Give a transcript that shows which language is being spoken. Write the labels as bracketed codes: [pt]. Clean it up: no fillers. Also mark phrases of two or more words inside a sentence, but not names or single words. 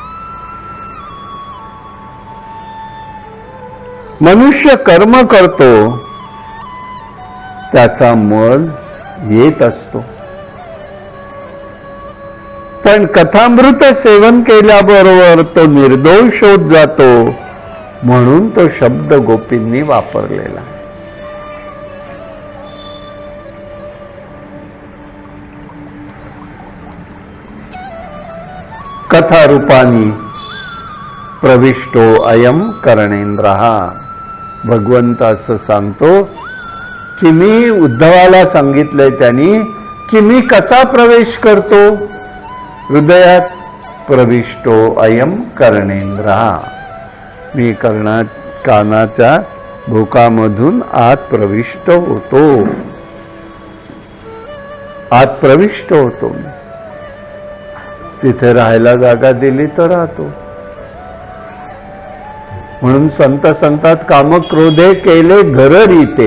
[mr] मनुष्य कर्म करतो त्याचा मल येत असतो, पण कथामृत सेवन केल्याबरोबर तो निर्दोष होत जातो. म्हणून तो शब्द गोपींनी वापरलेला. [sa] कथारूपानी प्रविष्टो अयम करणेंद्रः. [mr] भगवंत असं सांगतो की मी उद्धवाला सांगितलंय त्यांनी की मी कसा प्रवेश करतो हृदयात. [sa] प्रविष्टो अयम करणेंद्रः. [mr] मी कानाच्या भोकामधून आत प्रविष्ट होतो, आत प्रविष्ट होतो. तिथे राहायला जागा दिली तर राहतो. म्हणून संत संतात काम क्रोधे केले घर रीते.